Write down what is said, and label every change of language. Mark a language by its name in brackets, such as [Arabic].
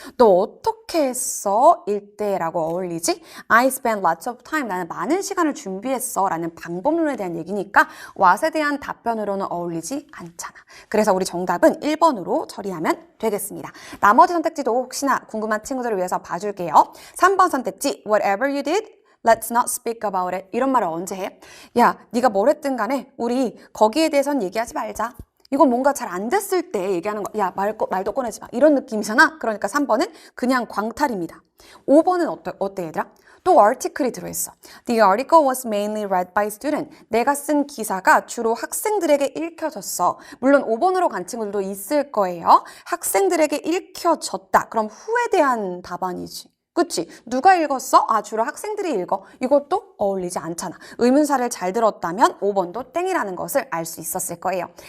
[Korean] 너 어떻게 했어? 일대라고 어울리지? [English] I spent lots of time. [Korean] 나는 많은 시간을 준비했어. 라는 방법론에 대한 얘기니까 what에 대한 답변으로는 어울리지 않잖아. 그래서 우리 정답은 1번으로 처리하면 되겠습니다. 나머지 선택지도 혹시나 궁금한 친구들을 위해서 봐줄게요. 3번 선택지, [English] whatever you did, let's not speak about it. [Korean] 이런 말을 언제 해? 야, 네가 뭘 했든 간에 우리 거기에 대해선 얘기하지 말자. 이건 뭔가 잘 안 됐을 때 얘기하는 거. 야, 말도 꺼내지 마. 이런 느낌이잖아. 그러니까 3번은 그냥 광탈입니다. 5번은 어때 얘들아? 또 article이 들어있어. [English] The article was mainly read by students. [Korean] 내가 쓴 기사가 주로 학생들에게 읽혀졌어. 물론 5번으로 간 친구들도 있을 거예요. 학생들에게 읽혀졌다. 그럼 후에 대한 답안이지. 그치? 누가 읽었어? 주로 학생들이 읽어. 이것도 어울리지 않잖아. 의문사를 잘 들었다면 5번도 땡이라는 것을 알 수 있었을 거예요.